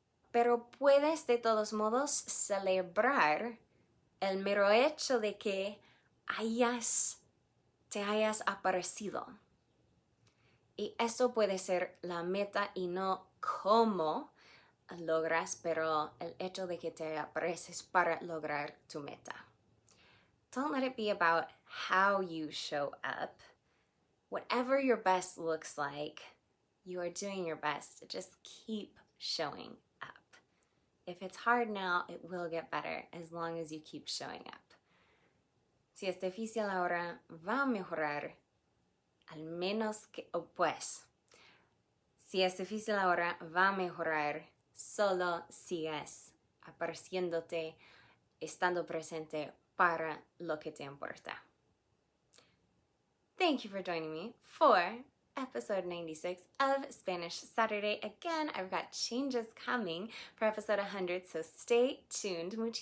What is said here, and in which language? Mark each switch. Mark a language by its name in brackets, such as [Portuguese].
[Spanish] Pero puedes de todos modos celebrar el mero hecho de que te hayas aparecido. Y esto puede ser la meta y no cómo logras, pero el hecho de que te apareces para lograr tu meta. [English] Don't let it be about how you show up. Whatever your best looks like, you are doing your best. Just keep showing up. If it's hard now, it will get better as long as you keep showing up. [Spanish] Si es difícil ahora, va a mejorar, al menos que, si es difícil ahora, va a mejorar, solo sigas apareciéndote, estando presente para lo que te importa. [English] Thank you for joining me for episode 96 of Spanish Saturday. Again, I've got changes coming for episode 100, so stay tuned.